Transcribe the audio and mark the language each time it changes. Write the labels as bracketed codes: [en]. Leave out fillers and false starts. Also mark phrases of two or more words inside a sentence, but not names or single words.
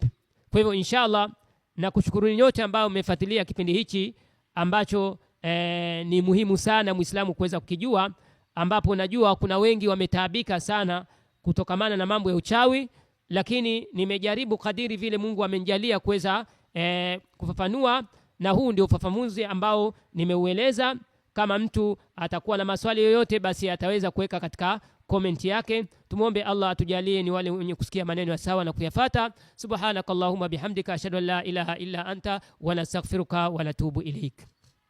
[sw] Kwa hivyo inshallah, na kushukuruni nyote ambao mmefuatilia kipindi hichi ambacho ni muhimu sana Muislamu kuweza kukijua, ambapo najua kuna wengi wametaabika sana kutokamana na mambo ya uchawi, lakini nimejaribu kadiri vile Mungu amenijalia kuweza kufafanua, na huu ndio ufafanuzi ambao nimeueleza. Kama mtu atakuwa na maswali yoyote, basi ataweza kuweka katika comment yake. Tumuombe Allah atujalie ni wale wenye kusikia maneno ya sawa na kuyafuata. [ar] سبحانك اللهم بحمدك أشهد أن لا إله إلا أنت ونستغفرك ونتوب إليك.